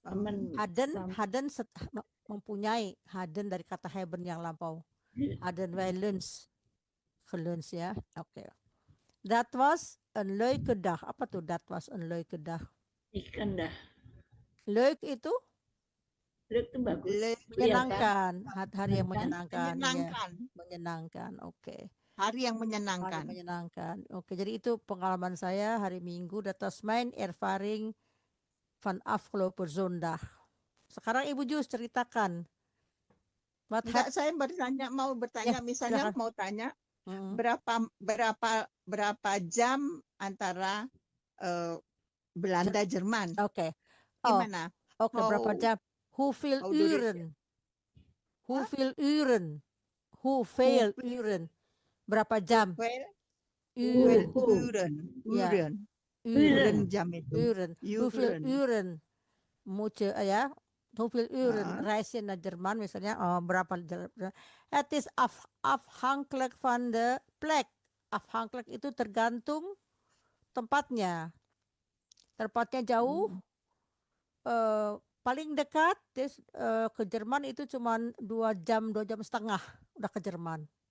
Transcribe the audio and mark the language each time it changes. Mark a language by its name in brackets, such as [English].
[Indonesian] Hadden mempunyai. Hadden dari kata hebben yang lampau. [Dutch] Hadden wij lunch. [Indonesian] Gelunch ya. Oke. [Dutch] That was een leuke dag. [Indonesian] Apa tuh [Dutch] that was een leuke dag? [Indonesian] Indah. Leuk itu Leuk itu bagus. menyenangkan, hari yang menyenangkan. Menyenangkan. Ya, menyenangkan. Oke. Hari yang Hari menyenangkan. menyenangkan. Oke, jadi itu pengalaman saya hari Minggu. [Dutch] Dat was mijn ervaring van afgelopen zondag. [Indonesian] Sekarang Ibu Jus ceritakan. Enggak, saya mau bertanya, misalnya silakan. mau tanya Mm-mm. berapa jam antara Belanda Jerman? Oke. Oh, Gimana? oke, berapa jam? [Dutch] Hoeveel [English] how do they- [Dutch] uren? Hoeveel uren? Hoeveel uren? [Indonesian] Berapa jam? [Dutch] Uren. Uren. Ya. Uren. Uren. [Indonesian] Uren jam itu. [Dutch] Uren. Hoeveel Uren. uren? Moet je, ya, hoeveel uren Ah. reis je naar [Indonesian] Jerman misalnya? Oh, berapa jam? [Dutch] Het is afhankelijk van de plek. [Indonesian] Afhankelijk itu tergantung tempatnya. Tempatnya jauh, paling dekat ke Jerman itu cuma 2 jam 2,5 jam udah ke Jerman.